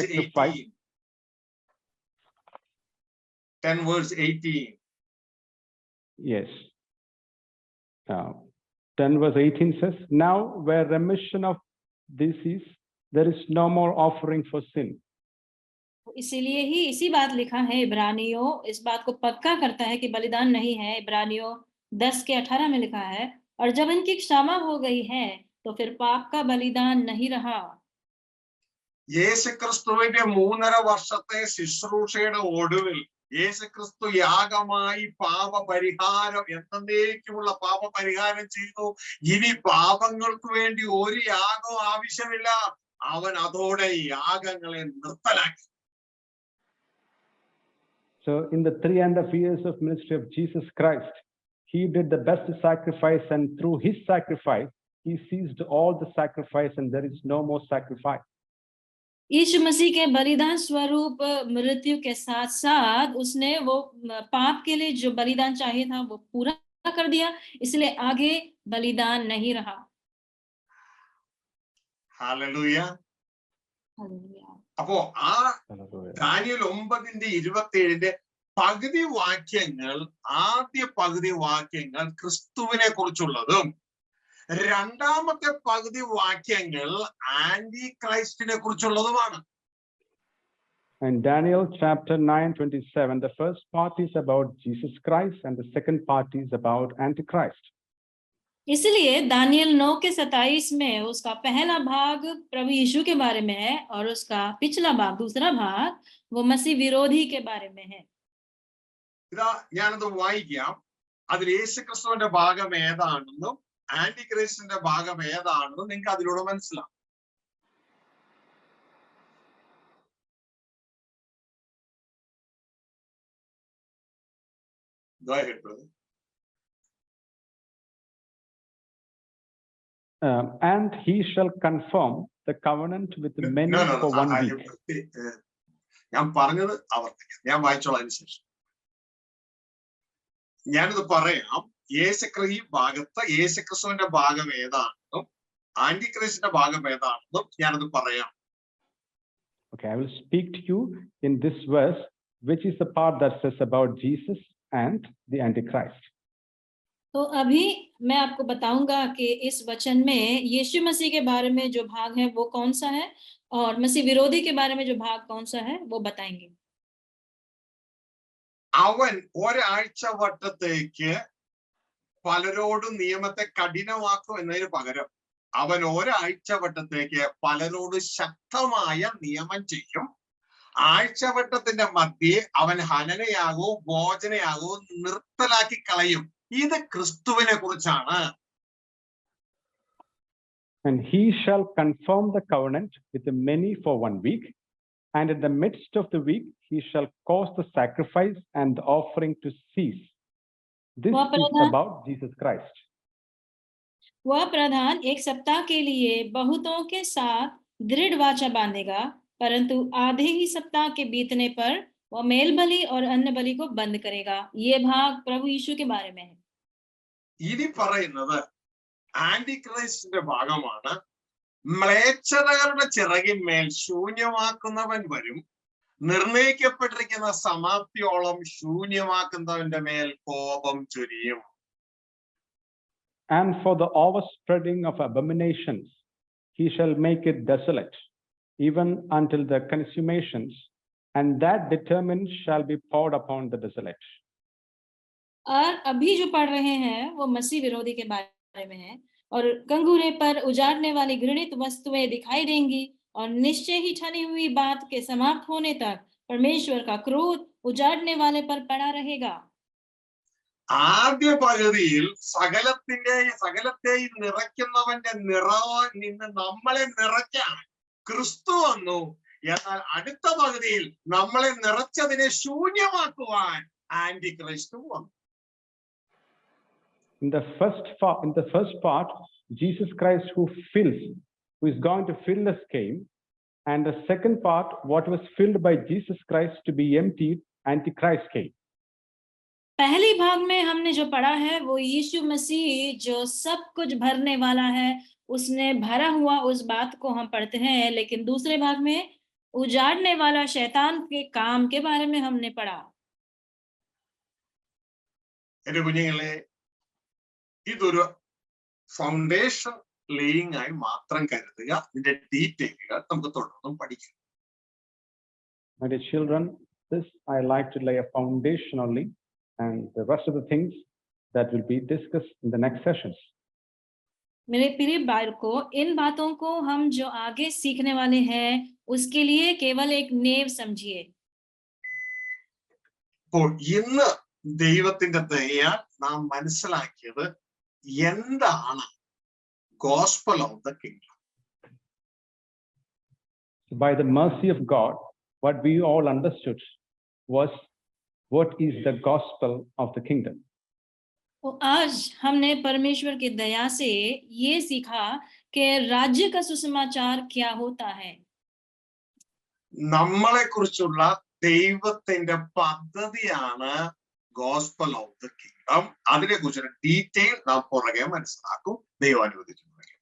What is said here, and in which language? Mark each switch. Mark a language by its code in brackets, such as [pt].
[en] sacrifice. 18. 10 verse 18. Yes. 10 verse 18 says, now where remission of this is, there is no more offering for sin. [hi] इसीलिए ही इसी बात लिखा है, इब्रानियों इस बात को पक्का करता है कि बलिदान नहीं है. इब्रानियों 10:18 में लिखा है, और जब इनकी क्षमा हो गई है तो फिर पाप का बलिदान नहीं रहा. [ml] യേശുക്രിസ്തുവിന്റെ 3.5 വർഷത്തെ ശുശ്രൂഷയുടെ ഒടുവിൽ യേശുക്രിസ്തു യാഗമായി പാപപരിഹാരം എന്നേക്കുമുള്ള പാപപരിഹാരം ചെയ്തു. ഇനി പാപങ്ങൾക്ക് വേണ്ടി ഒരു യാഗവും ആവശ്യമില്ല. അവൻ അതോടെ യാഗങ്ങളെ നിർത്തലാക്കി. [en] So in the 3.5 years of ministry of Jesus Christ, he did the best sacrifice, and through his sacrifice, he ceased all the sacrifice, and there is no more sacrifice. [hi] यीशु मसीह के बलिदान स्वरूप मृत्यु के साथ साथ उसने वो पाप के लिए जो बलिदान चाहिए था वो पूरा कर दिया, इसलिए आगे बलिदान नहीं रहा. [ml] ഹല്ലേലൂയ. [hi] हालेलुया. [ml] അപ്പോ ആ ദാനിയേൽ 9:27 പകുതി വാക്യങ്ങൾ, ആദ്യ പകുതി വാക്യങ്ങൾ ക്രിസ്തുവിനെ കുറിച്ചുള്ളതും രണ്ടാമത്തെ പകുതി വാക്യങ്ങൾ anti ക്രൈസ്റ്റിനെ കുറിച്ചുള്ളതുമാണ്. [en] And Daniel chapter 9:27, the first part is about Jesus Christ and the second part is about Antichrist. [hi] इसलिए दानियल 9:27 में उसका पहला भाग प्रभु यीशु के बारे में है और उसका पिछला भाग, दूसरा भाग, वो मसीह विरोधी के बारे में है. [ml] ഇതാ ഞാനത് വായിക്കാം. അതിൽ യേശുക്രിസ്തുവിന്റെ ഭാഗം ഏതാണെന്നും ആന്റി ക്രൈസ്റ്റിന്റെ ഭാഗം ഏതാണെന്നും നിങ്ങൾക്ക് അതിലൂടെ മനസ്സിലാവും. [en] Go ahead, brother. And he shall confirm the covenant with many for 1 week. [ml] ഞാൻ പറഞ്ഞത് ആവർത്തിക്കാം, ഞാൻ വായിച്ചോളാം. അതിനുശേഷം ഞാനിത് പറയാം. ഈ ഭാഗത്ത് യേശുക്രിസ്തുവിന്റെ ഭാഗം ഏതാണെന്നും ആന്റി ക്രൈസ്റ്റിന്റെ ഭാഗം ഏതാണെന്നും ഞാനത് പറയാം. [en] Okay, I will speak to you in this verse, which is the part that says about Jesus and the Antichrist. [hi] तो अभी मैं आपको बताऊंगा कि इस वचन में यीशु मसीह के बारे में जो भाग है वो कौन सा है और मसीह विरोधी के बारे में जो भाग कौन सा है वो बताएंगे. [ml] അവൻ ഒരാഴ്ച വട്ടത്തേക്ക് പലരോടും നിയമത്തെ കഠിനമാക്കും എന്നതിന് പകരം അവൻ ഒരാഴ്ച വട്ടത്തേക്ക് പലരോട് ശക്തമായ നിയമം ചെയ്യും. ആഴ്ചവട്ടത്തിന്റെ മധ്യേ അവൻ ഹനനയാകവും ഭോജനയാകവും നിർത്തലാക്കി കളയും. ഇത് ക്രിസ്തുവിനെ കുറിച്ചാണ്. [en] And he shall confirm the covenant with the many for 1 week, and in the midst of the week he shall cause the sacrifice and the offering to cease. This is about Jesus Christ. [hi] वह प्रधान एक सप्ताह के लिए बहुतों के साथ दृढ़ वाचा बांधेगा, परंतु आधे ही सप्ताह के बीतने पर वह मेल बलि और अन्न बलि को बंद करेगा. ये भाग प्रभु यीशु के बारे में है. [ml] ഇനി പറയുന്നത് ആന്റി ക്രൈസ്റ്റിന്റെ ഭാഗമാണ്. മ്ലേച്ഛതകളുടെ ചിറകിന്മേൽ ശൂന്യമാക്കുന്നവൻ വരും. നിർണയിക്കപ്പെട്ടിരിക്കുന്ന സമാപ്തിയോളം ശൂന്യമാക്കുന്നവന്റെ മേൽ കോപം ചൊരിയും. [en] And for the overspreading of abominations he shall make it desolate, even until the consummations, and that determined shall be poured upon the desolate. [hi] और अभी जो पढ़ रहे हैं वो मसीह विरोधी के बारे में है. और कंगूरे पर उजाड़ने वाली घृणित वस्तुएं दिखाई देंगी और निश्चय ही ठनी हुई बात के समाप्त होने तक परमेश्वर का क्रोध उजाड़ने वाले पर पड़ा रहेगा. [ml] ആദ്യ പകുതിയിൽ സകലത്തെയും നിറയ്ക്കുന്നവന്റെ നിറവിൽ നിന്ന് നമ്മളെ നിറയ്ക്കാൻ ക്രിസ്തു വന്നു. എന്നാൽ അടുത്ത പകുതിയിൽ നമ്മളെ നിറച്ചതിനെ ശൂന്യമാക്കുവാൻ ആന്റി ക്രൈസ്റ്റ് വന്നു. [en] In the first part, Jesus Christ who is going to fill us came, and the second part, what was filled by Jesus Christ to be emptied, Antichrist came. [hi] पहली भाग में हमने जो पढ़ा है वो यीशु मसीह जो सब कुछ भरने वाला है, उसने भरा हुआ उस बात को हम पढ़ते हैं. लेकिन दूसरे भाग में उजाड़ने वाला शैतान के काम के बारे में हमने पढ़ा. [ml] എന്റെ കുഞ്ഞുങ്ങളെ, ഇതൊരു [en] foundation laying [ml] ആയി മാത്രം കരുതുക. ഇതിന്റെ ഡീറ്റെയിലുകൾ നമുക്ക് തുടർന്നും പഠിക്കാം. [en] My dear children, this I like to lay a foundation only, and the rest of the things that will be discussed in the next sessions. [hi] मेरे प्रिय बालकों, इन बातों को हम जो आगे सीखने वाले हैं उसके लिए केवल एक नेव समझिए. [ml] അപ്പോൾ ഇന്ന് ദൈവത്തിന്റെ ദയയാൽ നാം മനസ്സിലാക്കിയത് എന്താണ് [en] Gospel of the kingdom. By the mercy of God, what we all understood was what is the gospel of the kingdom. [hi] तो आज हमने परमेश्वर की दया से ये सीखा कि राज्य का सुसमाचार क्या होता है. [ml] നമ്മളെ കുറിച്ചുള്ള ദൈവത്തിന്റെ പദ്ധതിയാണ് [en] Gospel of the kingdom. [ml] അതിനെ കുറിച്ചൊരു ഡീറ്റെയിൽ നാം പുറകെ മനസ്സിലാക്കും, ദൈവം അനുവദിക്കുന്നു.